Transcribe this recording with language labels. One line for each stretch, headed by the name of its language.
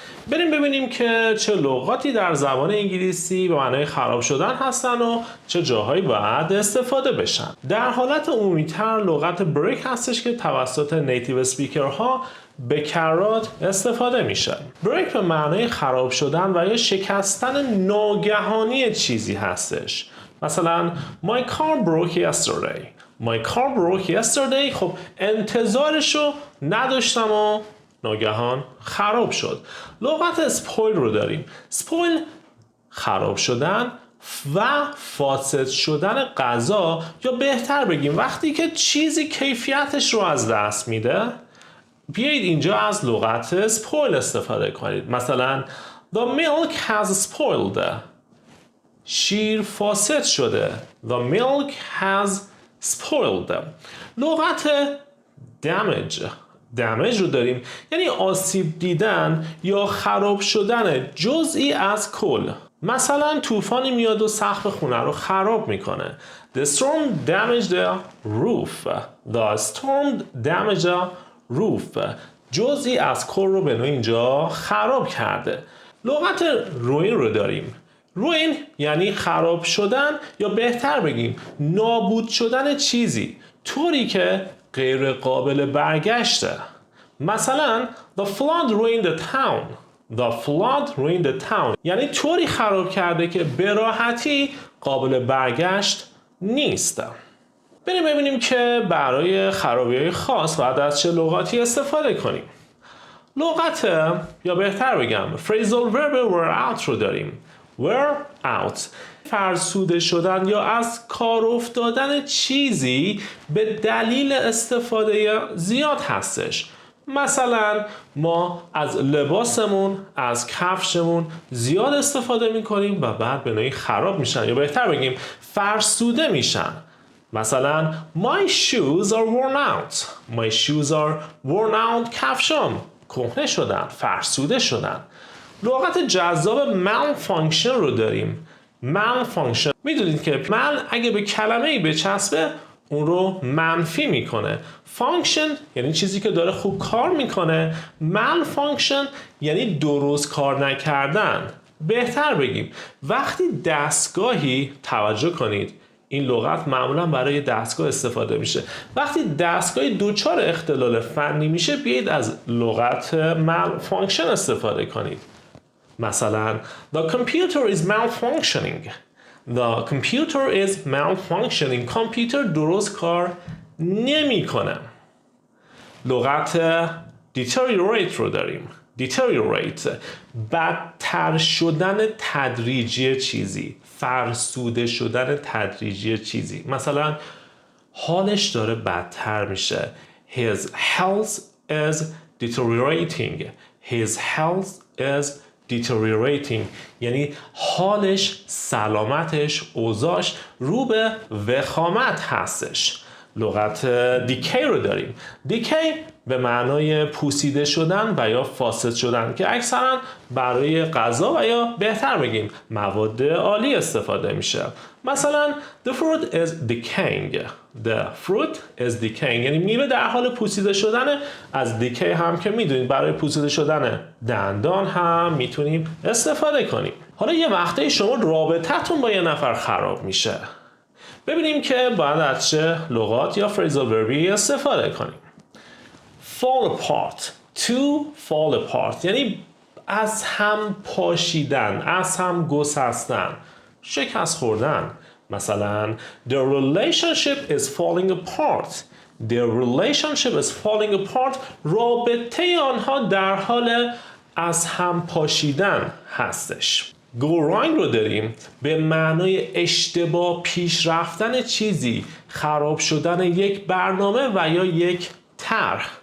Persian: بریم ببینیم که چه لغاتی در زبان انگلیسی به معنای خراب شدن هستن و چه جاهایی باید استفاده بشن. در حالت عمومی‌تر لغت بریک هستش که توسط نیتیو اسپیکرها به کرات استفاده میشه. بریک به معنای خراب شدن و یا شکستن ناگهانی چیزی هستش. مثلا
English: My car broke yesterday. My car broke yesterday.
Persian: خب انتظارشو نداشتم و ناگهان خراب شد. لغت اسپویل رو داریم. اسپویل خراب شدن و فاسد شدن غذا، یا بهتر بگیم وقتی که چیزی کیفیتش رو از دست میده. بیایید اینجا از لغت اسپویل استفاده کنید. مثلا
English: The milk has spoiled.
Persian: شیر فاسد شده.
English: The milk has spoiled.
Persian: لغت damage رو داریم، یعنی آسیب دیدن یا خراب شدن جزئی از کل. مثلا طوفانی میاد و سقف خونه رو خراب میکنه.
English: The storm damaged the roof. The storm damaged the roof.
Persian: جزئی از کل رو به نوعی اینجا خراب کرده. لغت روین رو داریم. روین یعنی خراب شدن، یا بهتر بگیم نابود شدن چیزی طوری که غیر قابل برگشته. مثلا
English: The flood ruined the town. The flood ruined the town
Persian: یعنی طوری خراب کرده که به راحتی قابل برگشت نیست. بریم ببینیم که برای خرابی‌های خاص باید از چه لغاتی استفاده کنیم. لغت، یا بهتر بگم phrasal verb were out رو داریم. were out فرسوده شدن یا از کار افتادن چیزی به دلیل استفاده زیاد هستش. مثلا ما از لباسمون، از کفشمون زیاد استفاده میکنیم و بعد به نوعی خراب میشن، یا بهتر بگیم فرسوده میشن. مثلا
English: My shoes are worn out. My shoes are worn out.
Persian: کفشام کهنه شدن، فرسوده شدن. لغت جذاب malfunction رو داریم. malfunction میدونید که mal اگه به کلمه‌ای بچسبه اون رو منفی میکنه. function یعنی چیزی که داره خوب کار میکنه. malfunction یعنی درست کار نکردن. بهتر بگیم وقتی دستگاهی، توجه کنید این لغت معمولا برای دستگاه استفاده میشه، وقتی دستگاهی دوچار اختلال فنی میشه بیایید از لغت malfunction استفاده کنید. مثلا
English: The computer is malfunctioning. The computer is malfunctioning.
Persian: کامپیوتر درست کار نمیکنه. لغت deteriorate رو داریم. deteriorate بدتر شدن تدریجی چیزی، فرسوده شدن تدریجی چیزی. مثلا حالش داره بدتر میشه.
English: His health is deteriorating. His health is deteriorating
Persian: یعنی حالش، سلامتش، اوضاعش رو به وخامت هستش. لغت دیکی رو داریم. دیکی به معنای پوسیده شدن و یا فاسد شدن که اکثرا برای غذا و یا بهتر بگیم مواد آلی استفاده میشه. مثلا
English: The fruit is decaying. The fruit is decaying
Persian: یعنی میوه در حال پوسیده شدن. از دیکی هم که میدونید برای پوسیده شدن دندان هم میتونیم استفاده کنیم. حالا یه وقتی شما رابطتون با یه نفر خراب میشه، ببینیم که باید از چه لغات یا phrasal verbی استفاده کنیم.
English: Fall apart.
Persian: To fall apart یعنی از هم پاشیدن، از هم گسستن، شکست خوردن. مثلا
English: The relationship is falling apart. The relationship is falling apart
Persian: رابطه آنها در حال از هم پاشیدن هستش. Go wrong رو داریم به معنای اشتباه پیش رفتن چیزی، خراب شدن یک برنامه و یا یک طرح.